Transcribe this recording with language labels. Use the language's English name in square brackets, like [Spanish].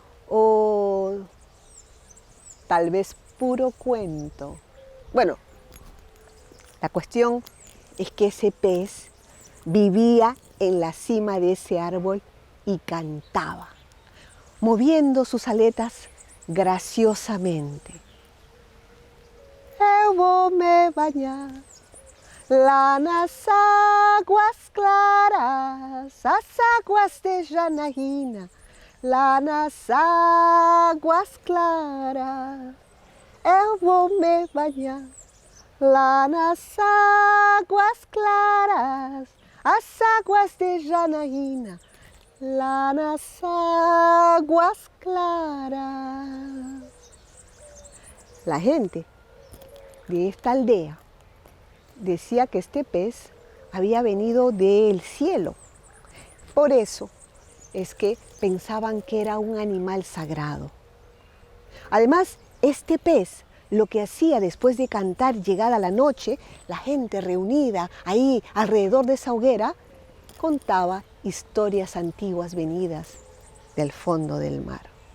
[Spanish] ¿O tal vez puro cuento? Bueno, la cuestión es que ese pez vivía en la cima de ese árbol y cantaba, moviendo sus aletas graciosamente. [Portuguese] Eu vou me bañar lá nas águas claras, as águas de Janaína, lá nas águas claras. Eu vou me bañar lá nas águas claras, as águas de Janaína, lá nas águas claras. [Spanish] La gente de esta aldea decía que este pez había venido del cielo. Por eso es que pensaban que era un animal sagrado. Además, este pez lo que hacía después de cantar llegada la noche, la gente reunida ahí alrededor de esa hoguera, contaba historias antiguas venidas del fondo del mar.